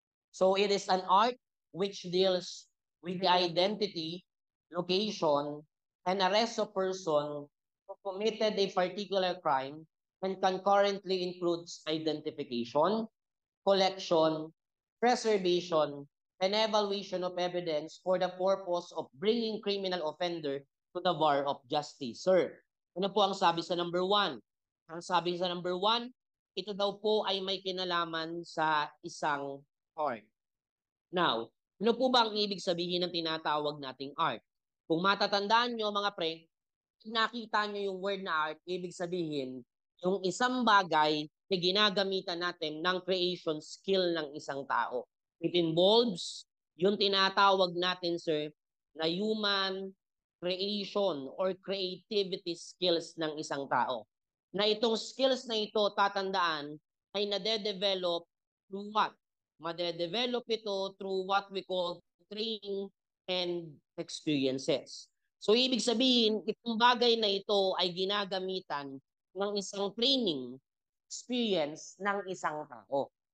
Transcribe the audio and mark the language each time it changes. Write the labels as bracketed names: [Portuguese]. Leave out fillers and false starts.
[English] So it is an art which deals with the identity, location, and arrest of person who committed a particular crime and concurrently includes identification, collection, preservation, and evaluation of evidence for the purpose of bringing criminal offender to the bar of justice. [Filipino] Sir, ano po ang sabi sa number 1? Ang sabi sa number 1, ito daw po ay may kinalaman sa isang art. Now, ano po ba ang ibig sabihin ng tinatawag nating art? Kung matatandaan nyo mga pre, nakita nyo yung word na art, ibig sabihin, yung isang bagay na ginagamitan natin ng creation skill ng isang tao. [English] It involves [Filipino] yung tinatawag natin, sir, na [English] human creation or creativity skills [Filipino] ng isang tao. Na itong skills na ito, tatandaan, ay nade-develop through what? Made-develop ito [English] through what we call training and experiences. [Filipino] So, ibig sabihin, itong bagay na ito ay ginagamitan ng isang training experience ng isang tao.